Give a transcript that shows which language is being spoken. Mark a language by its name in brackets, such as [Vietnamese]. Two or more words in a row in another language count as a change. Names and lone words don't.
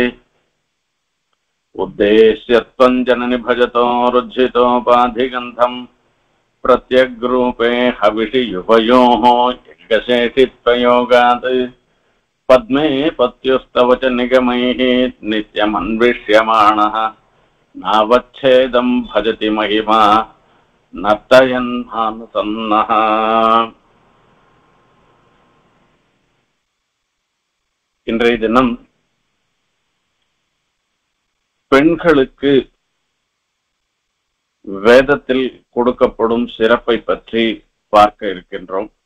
[Sanskrit] उद्देश्यत्वं जननि भजतो रुज्झितोपाधिगन्धं प्रत्यग्रूपे हविषि युवयोः यज्ञशेषित्वयोगात् पद्मे पत्युस्तव च निगमैः नित्यमन्विष्यमाणः नावच्छेदं भजति महिमा नर्तयन्मानसन्नः। [Tamil] இன்றைய தினம் பெண்களுக்கு வேதத்தில் கொடுக்கப்படும் சிறப்பை பற்றி பார்க்க இருக்கின்றோம்.